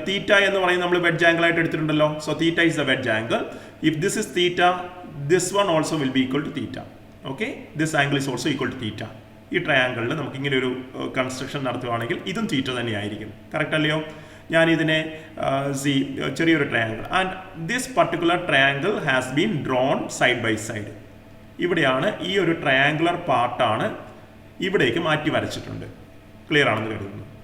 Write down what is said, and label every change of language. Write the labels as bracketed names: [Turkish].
[Malayalam] തീറ്റ എന്ന് പറയുന്നത് നമ്മൾ വെഡ്ജ് ആംഗിൾ ആയിട്ട് എടുത്തിട്ടുണ്ടല്ലോ. [English] So theta is the wedge angle. If this is theta, this one also will be equal to theta. Okay, this angle is also equal to theta. [Malayalam] ഈ ട്രയാങ്കിളിൽ നമുക്ക് ഇങ്ങനെ ഒരു construction നടത്തുകയാണെങ്കിൽ ഇതും തീറ്റ തന്നെയായിരിക്കും. കറക്റ്റ് അല്ലയോ? ഞാൻ ഇതിനെ ചെറിയൊരു triangle, [English] And this particular triangle has been drawn side by side. [Malayalam] ഇവിടെയാണ് ഈ ഒരു ട്രയാങ്കുലർ പാർട്ടാണ് ഇവിടേക്ക് മാറ്റി വരച്ചിട്ടുണ്ട്. [English] Clear ആണെന്ന് കരുതുന്നു.